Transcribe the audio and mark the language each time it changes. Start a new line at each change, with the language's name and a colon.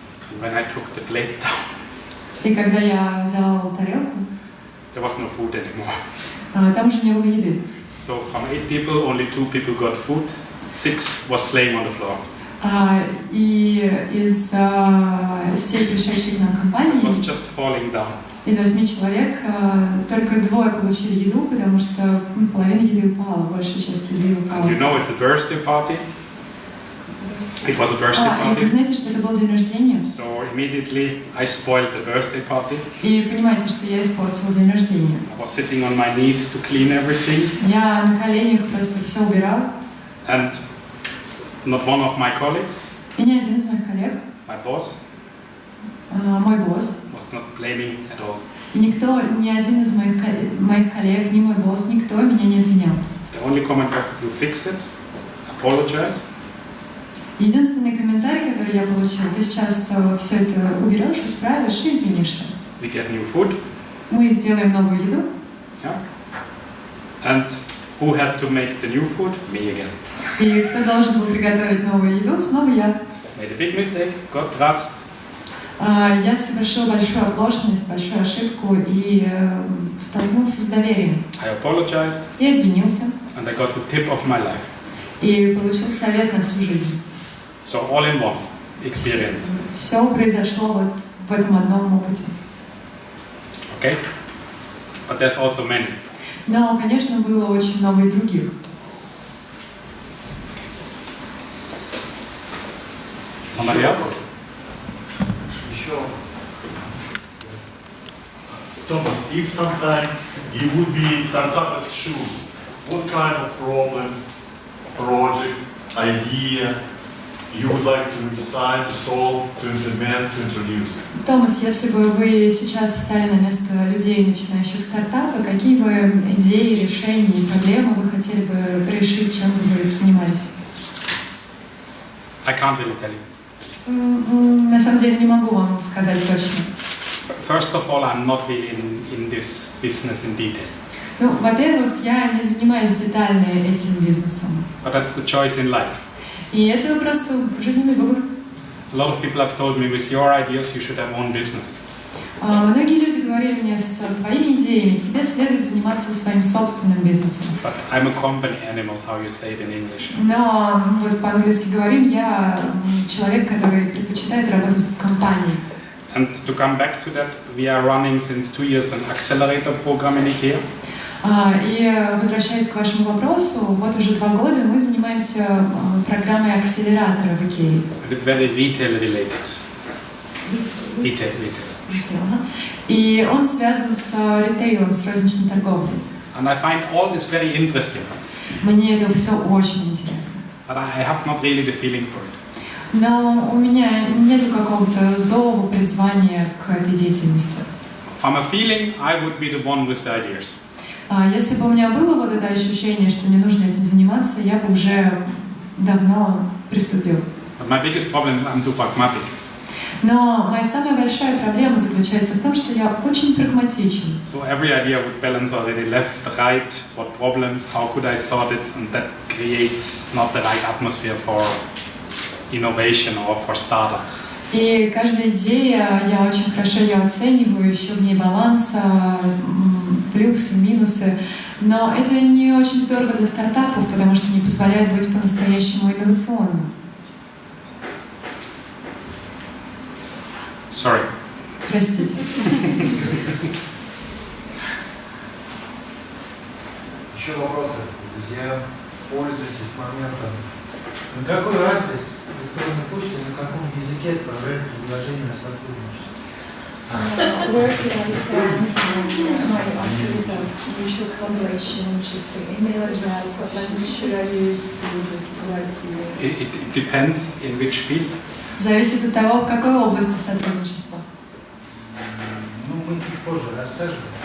English: And when I took the plate down,
Russian: И когда я взяла тарелку,
English: there was no food anymore.
Russian: там уже не было еды.
English: So from 8 people, only 2 people got food. 6 was laying on the floor.
Russian: И из всей пришедшей к нам
English: It
Russian: компании,
English: was just falling down.
Russian: из 8 человек, только 2 получили еду, потому что половина еды упала, большая часть еды упала.
English: And you know it's a birthday party. It was a birthday
Russian: И вы
English: party.
Russian: знаете, что это был день рождения.
English: So immediately I spoiled the birthday party.
Russian: И понимаете, что я испортила день рождения.
English: I was sitting on my knees to clean everything.
Russian: Я на коленях просто все убирал.
English: And not one of my colleagues,
Russian: И ни один из моих коллег,
English: my boss,
Russian: мой босс,
English: was not blaming at all.
Russian: никто, ни один из моих коллег, ни мой босс, никто меня не обвинял.
English: The only comment was, you fix it, apologize.
Russian: Единственный комментарий, который я получила: ты сейчас все это уберешь, исправишь и извинишься.
English: We get new food.
Russian: Мы сделаем новую еду.
English: Yeah. And who had to make the new food? Me again.
Russian: И кто должен был приготовить новую еду? Снова я.
English: Made a big mistake, got rust.
Russian: Я совершил большую оплошность, большую ошибку и столкнулся с доверием.
English: I apologized.
Russian: Я извинился.
English: And I got the tip of my life.
Russian: И получил совет на всю жизнь.
English: So all in one experience.
Russian: Все произошло вот в этом одном опыте.
English: Okay? But there's also many.
Russian: Но, конечно, было очень много и других.
English: Somebody else? Thomas, if sometime you would be in startup's shoes, what kind of problem, project, idea you would like to decide, to solve, to implement, to introduce?
Russian: Томас, если бы вы сейчас встали на место людей, начинающих стартапы, какие бы идеи, решения и проблемы вы хотели бы решить, чем бы вы занимались?
English: I can't really tell you.
Russian: На самом деле не могу вам сказать точно.
English: First of all, I'm not really in this business in detail.
Russian: Ну, во-первых, я не занимаюсь детально этим бизнесом.
English: But that's the choice in life.
Russian: И это просто жизненный выбор.
English: A lot of people have told me, with your ideas, you should have own business.
Russian: Многие люди говорили мне, с твоими идеями тебе следует заниматься своим собственным бизнесом.
English: But I'm a company animal, how you say it in English.
Russian: Но вот по-английски говорим, я человек, который предпочитает работать в компании.
English: And to come back to that, we are running since 2 years an accelerator program in IKEA.
Russian: И возвращаясь к вашему вопросу, вот уже 2 года мы занимаемся программой акселератора в IKEA.
English: And it's very retail related. Retail.
Russian: И он связан с ритейлом, с розничной торговлей.
English: And I find all this very interesting.
Russian: Мне это все очень интересно.
English: But I have not really the feeling for it.
Russian: Но у меня нет какого-то зова, призвания к этой деятельности.
English: From a feeling, I would be the one with the ideas.
Russian: Если бы у меня было вот это ощущение, что мне нужно этим заниматься, я бы уже давно приступил.
English: But my biggest problem is I'm too pragmatic.
Russian: Но моя самая большая проблема заключается в том, что я очень прагматичен.
English: So every idea would balance already left, right, what problems, how could I sort it, and that creates not the right atmosphere for innovation or for startups.
Russian: И каждая идея, я очень хорошо ее оцениваю, ищу в ней баланса, плюсы, минусы. Но это не очень здорово для стартапов, потому что не позволяет быть по-настоящему инновационным.
English: Sorry.
Russian: Простите. Еще вопросы, друзья? Пользуйтесь моментом. На какой адрес электронной почты, на каком языке отправляют предложение о сотрудничестве?
English: Where can I send my offers of mutual collaboration, which is the email address? What language should I use to write to you? It depends in which field.
Russian: Зависит от того, в какой области сотрудничества. Ну, мы чуть позже расскажем.